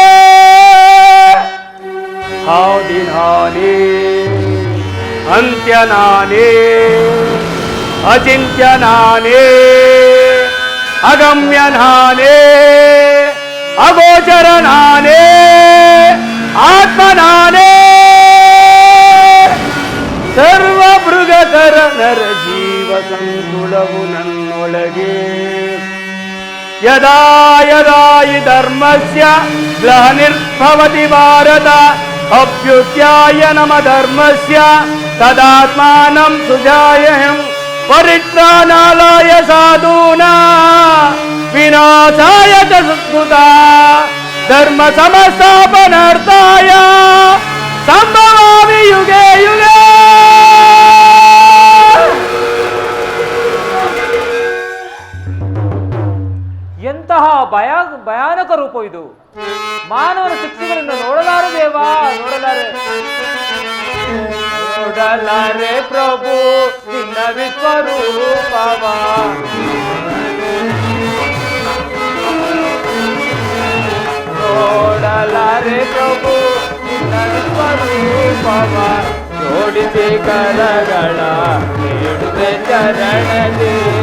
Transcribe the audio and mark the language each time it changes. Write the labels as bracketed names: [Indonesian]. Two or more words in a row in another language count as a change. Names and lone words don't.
[Kannada] ಆದಿ ನಾನೇ, ಅಂತ್ಯ ನಾನೇ, ಅಚಿಂತ್ಯ ನಾನೇ, ಅಗಮ್ಯ ನಾನೇ, ಅಗೋಚರ ನಾನೇ, ಆತ್ಮ ನಾನೇ. ಸರ್ವ ಮೃಗಧರ ನರ ಜೀವ ಸಂಕುಲವು ನನ್ನೊಳಗೆ. [Sanskrit] ಯದಾ ಯದಾ ಹಿ ಧರ್ಮಸ್ಯ ಗ್ಲಹನಿರ್ಭವತಿ ಭಾರತ, ಅಭ್ಯುತ್ಥಾಯ ನಮ ಧರ್ಮಸ್ಯ ತದಾತ್ಮಾನಂ ಸುಜಾಯಹಂ. ಪರಿತ್ರಾಣಾಯ ಸಾಧೂನಾ ವಿನಾಶಾಯ ಚ ಸತ್ಕೃತಾ, ಧರ್ಮ ಸಂಸ್ಥಾಪನಾರ್ಥಾಯ ಸಂಭವಾಮಿ ಯುಗೆ ಯುಗೆ. [Kannada] ಎಂತಹ ಭಯಾನಕ ರೂಪ ಇದು! ಮಾನವನ ಶಿಕ್ಷೆಗಳಿಂದ ನೋಡಲಾರೆ ದೇವಾ, ನೋಡಲಾರೆ ಪ್ರಭು ನಿನ್ನ ನಿನ್ನ ವಿಶ್ವರೂಪವ ನೋಡಲಾರೆ ಪ್ರಭು ನಿನ್ನ ವಿಶ್ವರೂಪವ ಜೋಡಿಸಿ ಕರಗಳ ನೀಡುವೆ ಚರಣದಿ